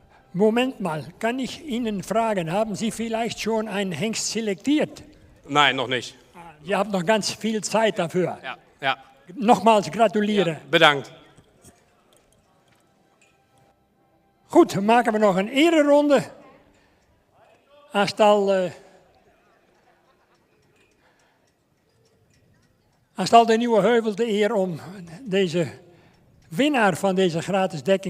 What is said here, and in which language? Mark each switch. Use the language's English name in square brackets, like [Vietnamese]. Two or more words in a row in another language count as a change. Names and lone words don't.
[German] Moment mal, kann ich Ihnen fragen, haben Sie vielleicht schon einen Hengst selektiert? Nein, noch nicht. Sie haben noch ganz viel Zeit dafür. Ja, ja. Nochmals gratulieren. [Dutch] Ja, bedankt. Goed, dan maken we nog een ereronde. Aanstal de Nieuwe Heuvel de eer om deze winnaar van deze gratis dekking.